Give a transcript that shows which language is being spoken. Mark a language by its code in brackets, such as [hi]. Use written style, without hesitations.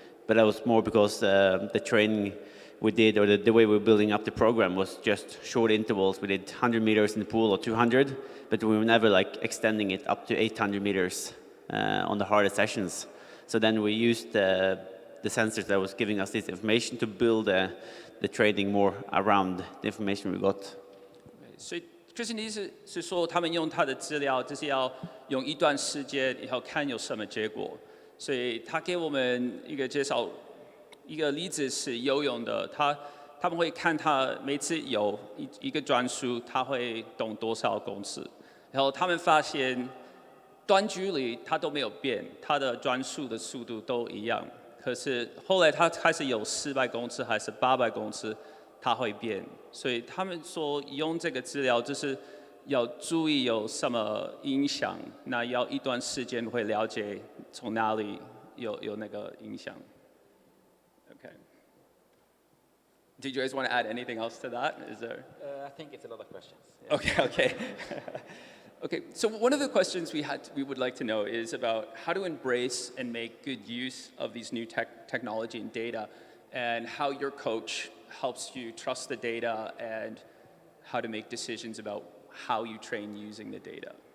[en] But that was more because the training we did, or the way we were building up the program, was just short intervals. We did 100 meters in the pool or 200, but we were never extending it up to 800 meters on the hardest sessions. So then we used the sensors that was giving us this information to build the training more around the information we got. [zh] 所以就是你意思是说，他们用他的资料，就是要用一段时间以后看有什么结果。所以他给我们一个介绍，一个例子是游泳的，他们会看他每次游一个转速，他会动多少公尺，然后他们发现短距离他都没有变，他的转速的速度都一样。可是后来他开始有400公尺还是800公尺，它会变。所以他们说用这个资料就是要注意有什么影响，那要一段时间会了解从哪里有那个影响。Okay. [en] Did you guys want to add anything else to that? Is there? I think it's a lot of questions. Yeah. Okay. Okay, so one of the questions we would like to know is about how to embrace and make good use of these new technology and data, and how your coach helps you trust the data and how to make decisions about how you train using the data.